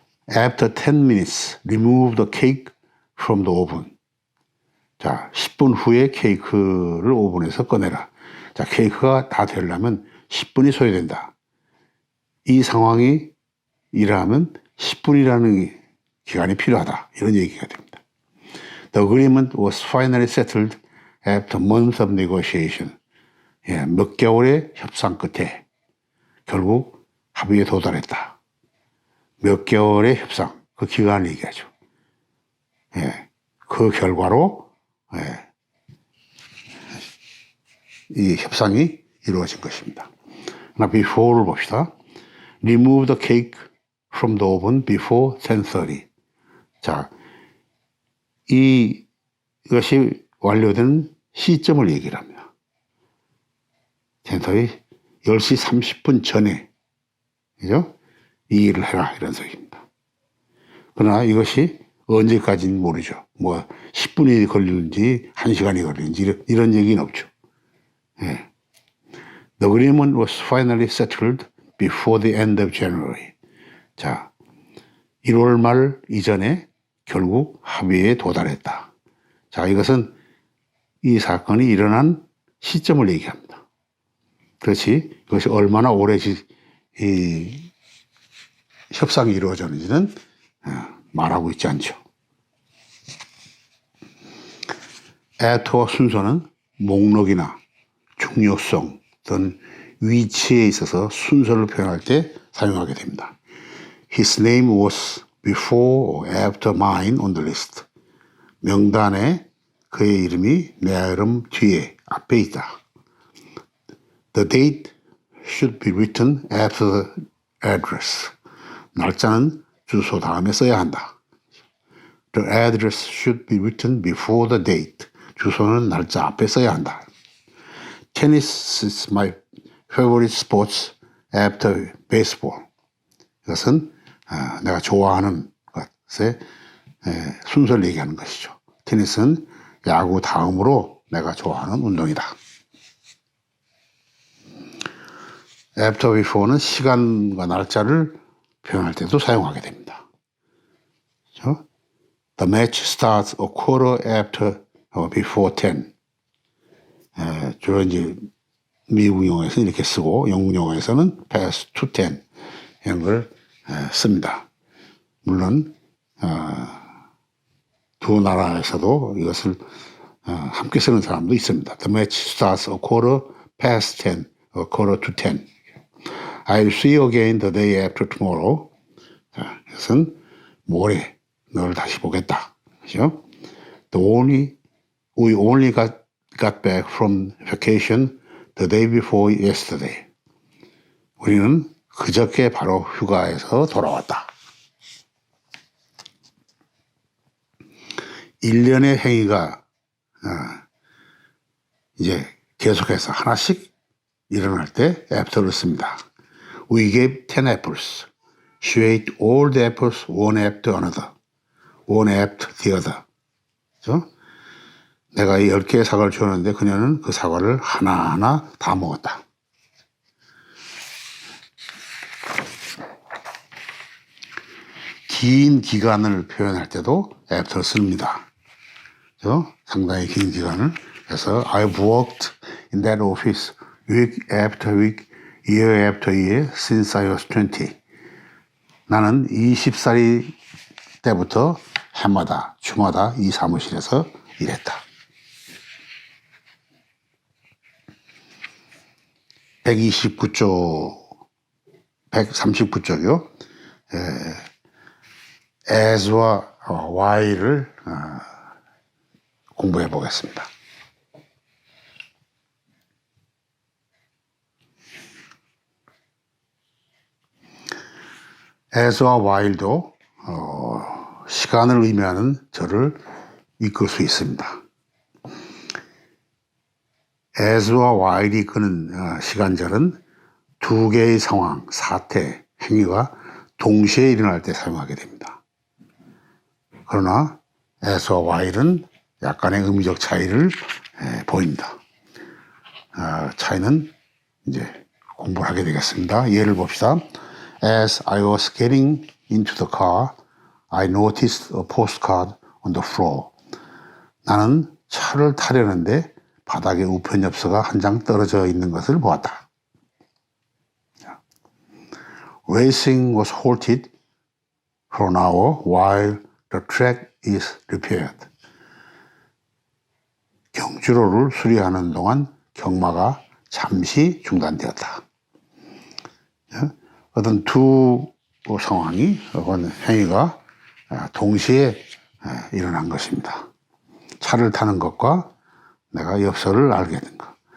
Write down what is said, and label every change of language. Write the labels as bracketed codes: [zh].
[en] After 10 minutes, remove the cake from the oven. [ko] 자, 10분 후에 케이크를 오븐에서 꺼내라. 자, 케이크가 다 되려면 10분이 소요된다. 이 상황이 일어나면 10분이라는 기간이 필요하다. 이런 얘기가 됩니다. [en] The agreement was finally settled after months of negotiation. [ko] 몇 개월의 협상 끝에 결국 합의에 도달했다. 몇 개월의 협상, 그 기간을 얘기하죠. 그 결과로 이 협상이 이루어진 것입니다. 하나 before를 봅시다. [en] Remove the cake from the oven before 10:30. [ko] 자, 이것이 완료된 시점을 얘기를 합니다. 10:30, 10시 30분 전에, 그죠? 이 일을 해라, 이런 소리입니다. 그러나 이것이 언제까지는 모르죠. 뭐, 10분이 걸리는지, 1시간이 걸리는지, 이런 얘기는 없죠. [en] The agreement was finally settled before the end of January. [ko] 자, 1월 말 이전에 결국 합의에 도달했다. 자, 이것은 이 사건이 일어난 시점을 얘기합니다. 그렇지, 이것이 얼마나 오래 이 협상이 이루어졌는지는 말하고 있지 않죠. 애토와 순서는 목록이나 중요성 또는 위치에 있어서 순서를 표현할 때 사용하게 됩니다. [en] His name was before or after mine on the list. [ko] 명단에 그의 이름이 내 이름 뒤에 앞에 있다. [en] The date should be written after the address. [ko] 날짜는 주소 다음에 써야 한다. [en] The address should be written before the date. [ko] 주소는 날짜 앞에 써야 한다. [en] Tennis is my favorite sports after baseball. [ko] 이것은 내가 좋아하는 것의 순서를 얘기하는 것이죠. 테니스는 야구 다음으로 내가 좋아하는 운동이다. After, before는 시간과 날짜를 표현할 때도 사용하게 됩니다. 그렇죠? [en] The match starts a quarter after or before 10. [ko] 주로 이제 미국 영어에서는 이렇게 쓰고 영국 영어에서는 [en] past to 10 [ko] 이런 걸 씁니다. 물론 두 나라에서도 이것을 함께 쓰는 사람도 있습니다. [en] The match starts a quarter past 10, a quarter to 10. I'll see you again the day after tomorrow. [ko] 자, 이것은 모레 너를 다시 보겠다. 그죠? [en] We only got back from vacation the day before yesterday. [ko] 우리는 그저께 바로 휴가에서 돌아왔다. 일련의 행위가 이제 계속해서 하나씩 일어날 때 after를 씁니다. [en] We gave 10 apples. She ate all the apples one after another. One after the other. [ko] 그렇죠? 내가 10개의 사과를 주었는데 그녀는 그 사과를 하나하나 다 먹었다. 긴 기간을 표현할 때도 after 씁니다. 그렇죠? 상당히 긴 기간을. 그래서 [en] I've worked in that office week after week, year after year since I was 20. [ko] 나는 20살이 때부터 해마다 주마다 이 사무실에서 일했다. 129쪽, 139쪽이요. as와 while을 공부해 보겠습니다. as와 while도 시간을 의미하는 절을 이끌 수 있습니다. as와 while이 이끄는 시간절은 두 개의 상황, 사태, 행위가 동시에 일어날 때 사용하게 됩니다. 그러나 as와 while은 약간의 의미적 차이를 보입니다. 차이는 이제 공부를 하게 되겠습니다. 예를 봅시다. [en] As I was getting into the car, I noticed a postcard on the floor. [ko] 나는 차를 타려는데 바닥에 우편 엽서가 한 장 떨어져 있는 것을 보았다. [en] Racing was halted for an hour while the track is repaired. [ko] 경주로를 수리하는 동안 경마가 잠시 중단되었다. 어떤 두 상황이, 어떤 행위가 동시에 일어난 것입니다. 차를 타는 것과 내가 엽서를 알게 된 것.